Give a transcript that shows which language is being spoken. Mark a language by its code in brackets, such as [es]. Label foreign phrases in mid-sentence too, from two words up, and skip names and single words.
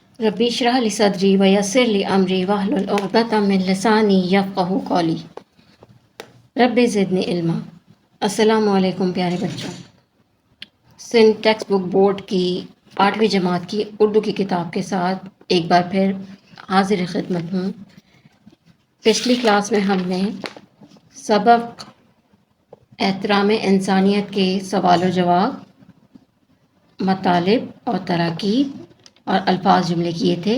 [ar] رب اشرح لي صدري ويسر لي أمري واحلل عقدة من لساني يفقهوا قولي. رب زدني علما السلام عليكم [ur] پیارے بچوں. سندھ ٹیکسٹ بک بورڈ کی 8ویں جماعت کی اردو کی کتاب کے ساتھ ایک بار پھر حاضر خدمت ہوں. پچھلی کلاس میں ہم نے سبق احترام انسانیت کے سوال و جواب، مطالب اور تراکیب اور الفاظ جملے کیے تھے.